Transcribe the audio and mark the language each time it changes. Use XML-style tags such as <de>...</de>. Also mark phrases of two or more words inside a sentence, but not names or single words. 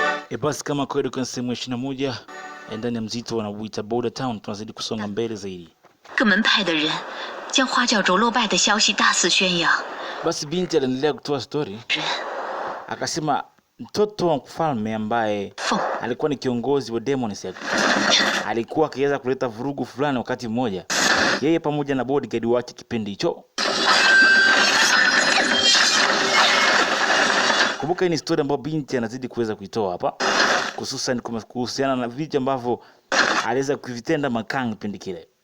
<sw>Basi kama kweli kwa sehemu 21 ndani ya mzito wanaoita Border Town, tunazidi kusonga mbele zaidi.</sw> <zh>各门派的人将花教主落败的消息大肆宣扬。</zh> <sw>Basi binti aliendelea kutoa story. Akasema mtoto wa mfalme ambaye alikuwa ni kiongozi wa Demon Sect alikuwa akiweza kuleta vurugu fulani wakati mmoja, yeye pamoja na bodyguard wake kipindi hicho. Kumbuka ni story ambayo binti anazidi kuweza kuitoa hapa, hususan kuhusiana na vitu ambavyo aliweza kuvitenda Makang kipindi kile.</sw>